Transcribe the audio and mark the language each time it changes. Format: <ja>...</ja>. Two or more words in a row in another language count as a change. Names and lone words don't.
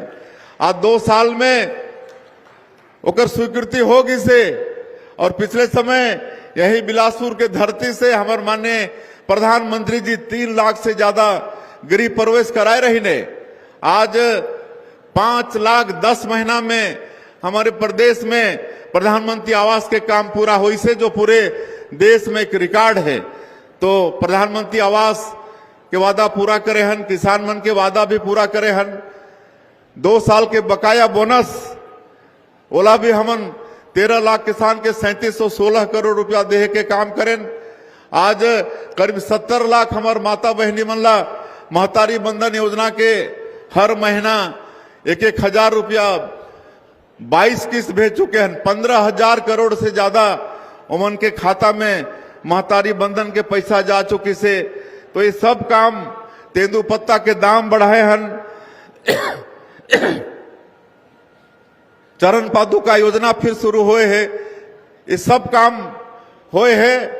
<hne>आज 2 साल में ओकर स्वीकृति होगी से और पिछले समय यही बिलासपुर के धरती से हमारे माननीय प्रधानमंत्री जी 3 लाख से ज्यादा गृह प्रवेश कराए रही ने। आज 5 लाख 10 महीना में हमारे प्रदेश में प्रधानमंत्री आवास के काम पूरा हुई से जो पूरे देश में एक रिकॉर्ड है। तो प्रधानमंत्री आवास के वादा पूरा करे हन, किसान मन के वादा भी पूरा करे हन। 2 साल के बकाया बोनस ओला भी हमन 13 लाख किसान के 3716 करोड़ रुपया देहे के काम करें। आज करीब 70 लाख हमार माता बहनी मन ला महतारी बंधन योजना के हर महीना 1-1 हजार रुपया 22 किस्त भेज चुके हैं। 15,000 करोड़ से ज्यादा उमन के खाता में महतारी बंधन के पैसा जा चुकी से। तो ये सब काम तेंदुपत्ता के दाम बढ़ाए हन, चरण पादुका योजना फिर शुरू हुए है, ये सब काम हुए है।</hne>